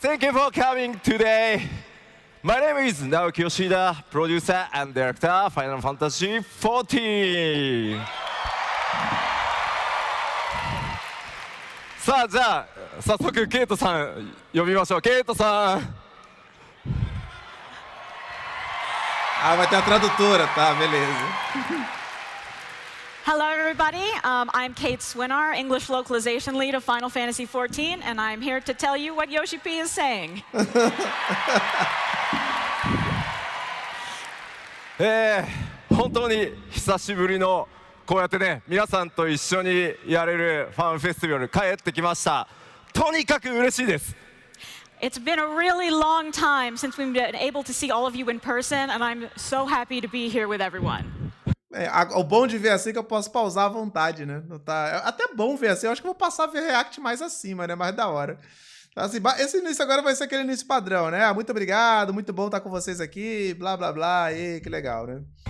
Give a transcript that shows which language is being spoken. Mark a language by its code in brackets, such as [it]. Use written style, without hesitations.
[en] Thank you for coming today. My name is Naoki Yoshida, producer and director Final Fantasy XIV. [ja] さあ、じゃあ早速ケイトさん呼びましょう。ケイトさん。 [pt] Ah, vai ter a tradutora, tá, beleza. [en] Hello, everybody. I'm Kate Swinar, English localization lead of Final Fantasy XIV, and I'm here to tell you what Yoshi P is saying. [ja] 本当に久しぶりのこうやってね、皆さんと一緒にやれるファンフェスティバル帰ってきました。とにかく嬉しいです。 [en] It's been a really long time since we've been able to see all of you in person, and I'm so happy to be here with everyone. [pt] O bom de ver assim é que eu posso pausar à vontade, né? Não tá... É até bom ver assim. Eu acho que eu vou passar a ver React mais acima, né? Mais da hora. Assim, esse início agora vai ser aquele início padrão, né? Ah, muito obrigado, muito bom estar com vocês aqui, blá, blá, blá. E que legal, né?